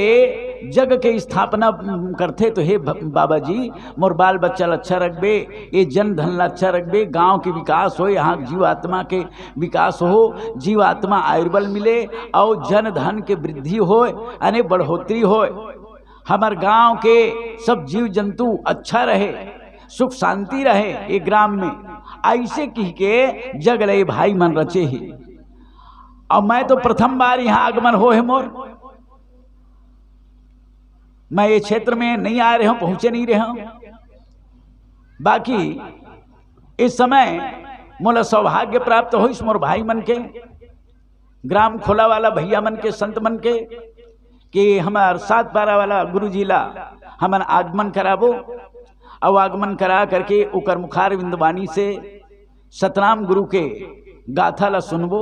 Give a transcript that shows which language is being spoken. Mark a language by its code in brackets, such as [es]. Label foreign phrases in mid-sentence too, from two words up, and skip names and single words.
[hne] जग के स्थापना करते तो हे बाबा जी मोर बाल बच्चा अच्छा रखबे, ये जन धन अच्छा रखबे, गांव के विकास हो, यहाँ जीवात्मा के विकास हो, जीवात्मा आयुर्बल मिले और जन धन के वृद्धि हो, यानी बढ़ोतरी हो, हमार गांव के सब जीव जंतु अच्छा रहे, सुख शांति रहे ये ग्राम में, ऐसे कह के जग रहे भाई मन रचे ही। और मैं तो प्रथम बार यहाँ आगमन हो है मोर, मैं ये क्षेत्र में नहीं आ रहे हूं, पहुंचे नहीं रहे हूं। बाकी इस समय मोला सौभाग्य प्राप्त हो इस मोर भाई मन के, ग्राम खोला वाला भैया मन के, संत मन के, कि हमार 7 पारा वाला गुरु जी ला हमन आगमन कराबो, और आगमन करा करके उकर मुखार विंदवाणी से सतनाम गुरु के गाथा ला सुनबो।